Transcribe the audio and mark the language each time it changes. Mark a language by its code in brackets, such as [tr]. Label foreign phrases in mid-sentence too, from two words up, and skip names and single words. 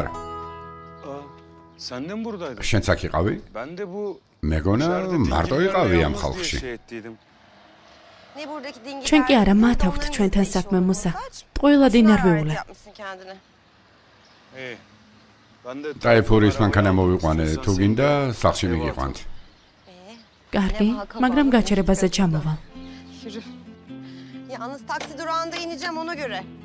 [tr] Aa, sen de mi buradaydın? [ka] შენც აქ იყავი? [tr] Ben de bu... [ka] მეგონა [tr] içeride [ka] მარტო [tr] dingilerle [ka] იყავი ამ [tr] yalnız diye [ka] ხალხში. [tr] şey ettiydim. Ne buradaki dingiler? [ka] ჩვენ კი არა, მათ აქვთ ჩვენთან საქმე მუსა. ტყუილად ინერვიულე. [tr] Yapmışsın kendine. İyi. Ben de... [ka] ტაიფურის მანქანა მოვიყვანე, თუ გინდა სახლში მიგიყვანთ. კარგი, მაგრამ გაჩერებაზე ჩამოვალ. [tr] Yürü. Yalnız taksi durağında ineceğim ona göre.